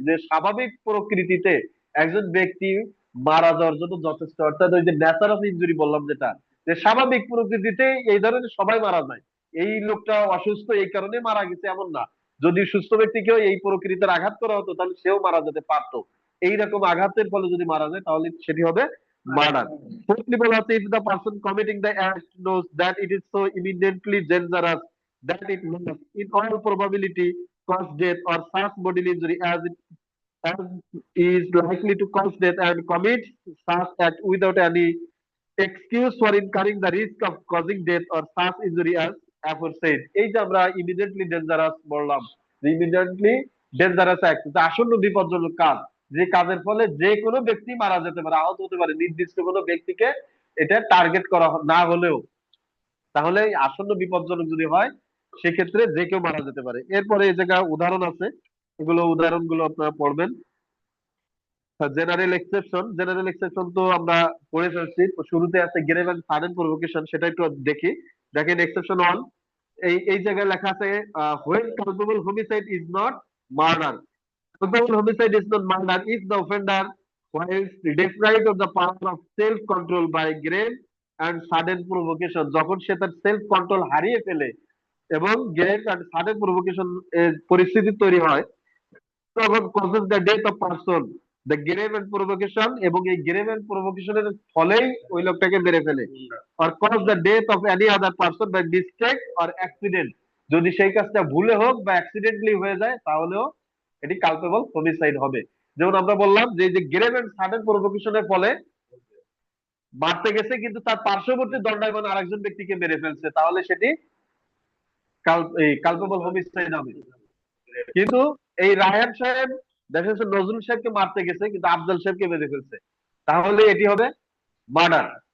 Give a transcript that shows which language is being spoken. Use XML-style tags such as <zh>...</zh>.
<bn>যে স্বাভাবিক প্রকৃতিতে একজন ব্যক্তি মারা যাওয়ার জন্য যথেষ্ট, অর্থাৎ ওই যে ন্যাচার অফ ইনজুরি বললাম যেটা, যে স্বাভাবিক প্রকৃতিতে এই ধরনের সবাই মারা যায়, এই লোকটা অসুস্থ এই কারণে মারা গেছে এমন না। যদি সুস্থ ব্যক্তিকেও এই প্রকৃতির আঘাত করা হতো তাহলে সেও মারা যেতে পারতো। এইরকম আঘাতের ফলে যদি মারা যায় তাহলে সেটি হবে মার্ডার।</bn> <en>Fourthly</en> <bn>বলা হচ্ছে,</bn> <en>if the person committing the act knows that it is so imminently dangerous that it must in all probability cause death or such bodily injury as is likely to cause death and commits such act without any excuse for incurring the risk of causing death or such injury as aforesaid।</en> <bn>এই যে আমরা immediately dangerous বললাম, যে immediately dangerous act, আসন্ন বিপজ্জনক কাজ, যে কাজের ফলে যে কোনো ব্যক্তি মারা যেতে পারে, আহত হতে পারে, নির্দিষ্ট কোনো ব্যক্তিকে এটা টার্গেট করা না হলেও, তাহলে এই আসন্ন বিপজ্জনক যদি হয় সেক্ষেত্রে যে কেউ মারা যেতে পারে। এরপরে এই জায়গায় উদাহরণ আছে, এগুলো উদাহরণগুলো আপনারা পড়বেন। জেনারেল এক্সেপশন তো আমরা পড়ে ফেলছি, শুরুতে আছে গ্রেভ এন্ড সাডেন প্রভোকেশন, সেটা একটু দেখি। দেখেন এক্সেপশন 1, এই জায়গায় লেখা আছে,</bn> <en>when culpable homicide is not murder, culpable homicide is not murder if the offender while deprived of the power of self control by grave and sudden provocation,</en> <bn>যখন সে তার সেলফ কন্ট্রোল হারিয়ে ফেলে এবং গ্রেভ এন্ড সাডেন প্রভোকেশন এর পরিস্থিতি তৈরি হয়, তখন</bn> <en>causes the death of person, the grave and provocation,</en> <bn>এবং এই</bn> <en>grave and provocation</en> <bn>এর ফলেই ওই লোকটাকে মেরে ফেলে,</bn> <en>or cause the death of any other person by mistake or accident,</en> <bn>যদি সেই কাজটা ভুলে হোক বা অ্যাক্সিডেন্টলি হয়ে যায় তাহলেও এটি কালপেবল হোমিসাইড হবে। যেমন আমরা বললাম যে এই যে গ্রেভ এন্ড সাডেন প্রভোকেশনের ফলে মারতে গেছে কিন্তু তার পার্শ্ববর্তী দণ্ডায়মান আরেকজন ব্যক্তিকে মেরে ফেলছে, তাহলে সেটি কালপেবল হোমিসাইড হবে। কিন্তু এই রায়হান সাহেব দেখা যাচ্ছে নজরুল সাহেবকে মারতে গেছে কিন্তু আফজাল সাহেবকে মেরে ফেলছে, তাহলে এটি হবে মার্ডার।</bn>